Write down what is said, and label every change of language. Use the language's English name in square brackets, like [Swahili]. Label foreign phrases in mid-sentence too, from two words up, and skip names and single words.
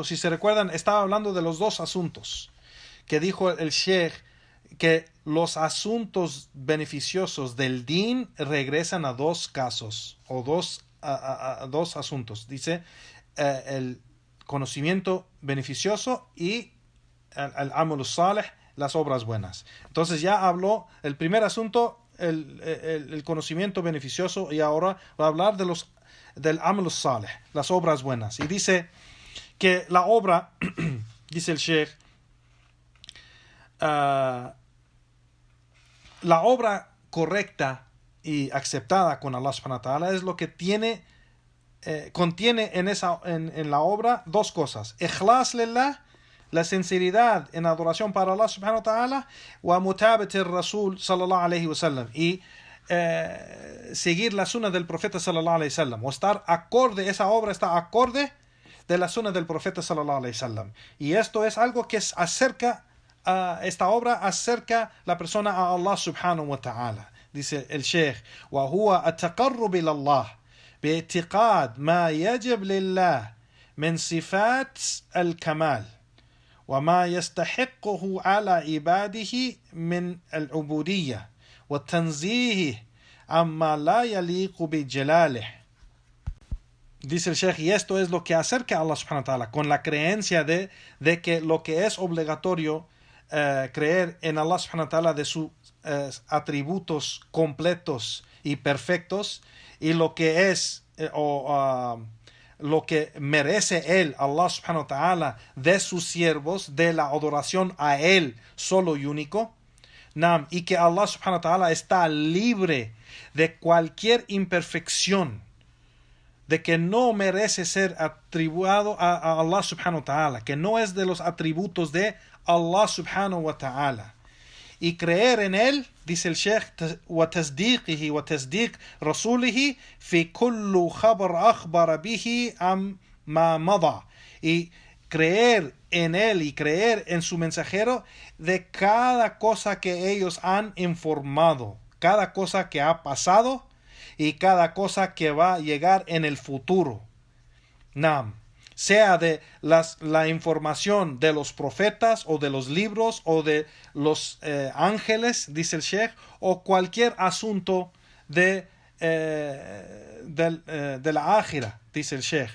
[Spanish] Si se recuerdan, estaba hablando de los 2 asuntos que dijo el Sheikh, que los asuntos beneficiosos del din regresan a 2 casos o a dos asuntos. Dice el conocimiento beneficioso y el [Arabic] عمل صالح, [Spanish] las obras buenas. Entonces ya habló el primer asunto, el conocimiento beneficioso, y ahora va a hablar del [Arabic] عمل صالح, [Spanish] las obras buenas. Y dice que la obra, dice el Sheikh, la obra correcta y aceptada con [Arabic] الله سبحانه و [Spanish] ta'ala es lo que contiene en la obra dos cosas: [Arabic] إخلاص لله, [Spanish] la sinceridad en adoración para [Arabic] الله سبحانه وتعالى, ومتابعة الرسول صلى الله عليه وسلم, [Spanish] y seguir la sunna del profeta [Arabic] صلى الله عليه وسلم, [Spanish] o estar acorde, esa obra está acorde de la sunna del profeta [Arabic] صلى الله عليه وسلم. [Spanish] Y esto es algo que acerca, esta obra acerca la persona a [Arabic] الله سبحانه وتعالى. [Spanish] Dice el Sheikh: [Arabic] وهو التقرب إلى الله باعتقاد ما يجب لله من صفات الكمال وما يستحقه على عباده من العبودية والتنزيه عما لا يليق بجلاله. [Spanish] Dice el Sheikh, y esto es lo que acerca a [Arabic] الله سبحانه وتعالى, [Spanish] con la creencia de que lo que es obligatorio creer en [Arabic] الله سبحانه وتعالى, [Spanish] de sus atributos completos y perfectos, y lo que es lo que merece él, [Arabic] الله سبحانه وتعالى, [Spanish] de sus siervos, de la adoración a él solo y único. Y que [Arabic] الله سبحانه وتعالى [Spanish] está libre de cualquier imperfección, de que no merece ser atribuido a [Arabic] الله سبحانه وتعالى, [Spanish] que no es de los atributos de [Arabic] الله سبحانه وتعالى. [Spanish] Y creer en él, dice el Sheikh, [Arabic] وتصديقه وتصديق رسوله في كل خبر أخبر به عما مضى. [Spanish] Y creer en él y creer en su mensajero de cada cosa que ellos han informado, cada cosa que ha pasado y cada cosa que va a llegar en el futuro. Sea de la información de los profetas o de los libros o de los ángeles, dice el Sheikh, o cualquier asunto de la ákhira, dice el Sheikh.